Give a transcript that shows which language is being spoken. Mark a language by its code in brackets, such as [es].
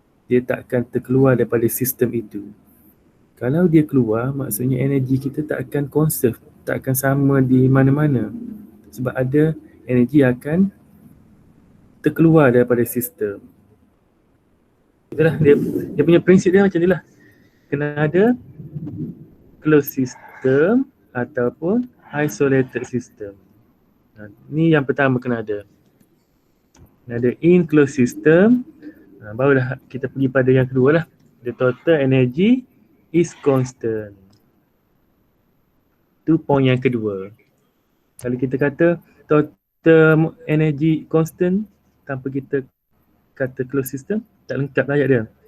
[ms] Dia tak akan terkeluar daripada sistem itu. Kalau dia keluar, maksudnya energi kita tak akan conserve, tak akan sama di mana-mana. Sebab ada energi akan terkeluar daripada sistem. Itulah dia punya prinsip dia macam inilah. Kena ada closed system ataupun isolated system. Ni yang pertama kena ada. Kena ada in closed system. Barulah kita pergi pada yang kedua lah. [en] The total energy is constant. [ms] Itu point yang kedua. Kalau kita kata total energy constant tanpa kita kata closed system, tak lengkap ayat dia.